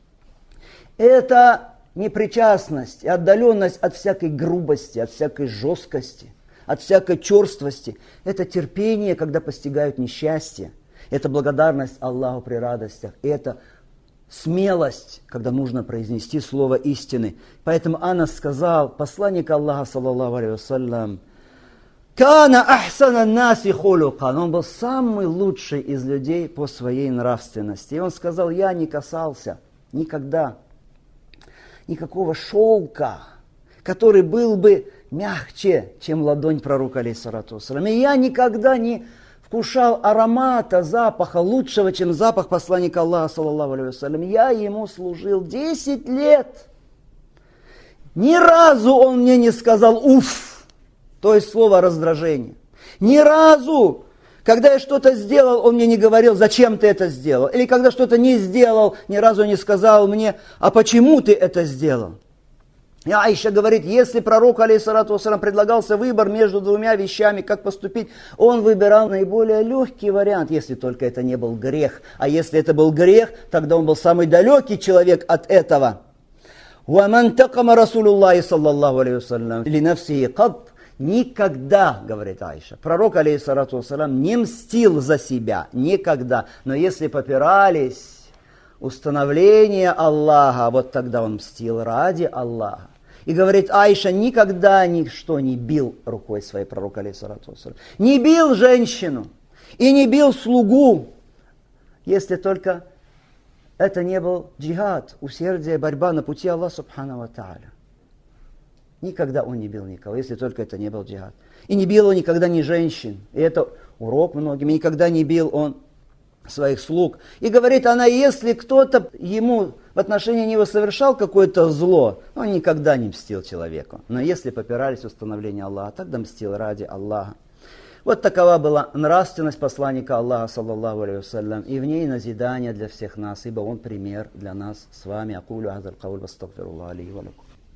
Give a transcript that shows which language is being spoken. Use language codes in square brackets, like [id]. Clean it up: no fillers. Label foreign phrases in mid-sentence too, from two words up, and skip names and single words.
[ru] Это непричастность и отдаленность от всякой грубости, от всякой жесткости, от всякой черствости. Это терпение, когда постигают несчастье. Это благодарность Аллаху при радостях. И это смелость, когда нужно произнести слово истины. Поэтому Анас сказал, посланник Аллаха, [ar] صلى الله عليه وسلم كان أحسن الناس خلقا». [ru] Он был самый лучший из людей по своей нравственности. И он сказал, я не касался никогда никакого шелка, который был бы мягче, чем ладонь пророка, [ar] عليه الصلاة والسلام. [ru] И я никогда не вкушал аромата, запаха лучшего, чем запах посланника Аллаха, [ar] صلى الله عليه وسلم. [ru] Я ему служил 10 лет. Ни разу он мне не сказал «уф», то есть слово раздражение. Ни разу, когда я что-то сделал, он мне не говорил, зачем ты это сделал. Или когда что-то не сделал, ни разу не сказал мне, а почему ты это сделал. И Аиша говорит, если пророк, [ar] عليه الصلاة والسلام, [ru] предлагался выбор между двумя вещами, как поступить, он выбирал наиболее легкий вариант, если только это не был грех. А если это был грех, тогда он был самый далекий человек от этого. [ar] وَمَنْ تَقَمَ رَسُولُ اللَّهِ صَلَّى اللَّهُ عَلَيْهِ وسلم لِنَفْسِهِ قَطْ. [ru] Никогда, говорит Аиша, пророк, [ar] عليه الصلاة والسلام, [ru] не мстил за себя, никогда. Но если попирались установление Аллаха, вот тогда он мстил ради Аллаха. И говорит Аиша, никогда ничто не бил рукой своей пророка, [ar] عليه الصلاة والسلام. [ru] Не бил женщину и не бил слугу, если только это не был джихад, усердие, борьба на пути Аллаха [ar] سبحانه وتعالى. [ru] Никогда он не бил никого, если только это не был джихад. И не бил он никогда ни женщин. И это урок многим. И никогда не бил он своих слуг. И говорит она, если кто-то ему в отношении него совершал какое-то зло, он никогда не мстил человеку. Но если попирались установления Аллаха, тогда мстил ради Аллаха. Вот такова была нравственность посланника Аллаха, [ar] صلى الله عليه وسلم, [ru] и в ней назидание для всех нас, ибо он пример для нас с вами. [ar] أقول هذا القول وأستغفر الله لي ولكم.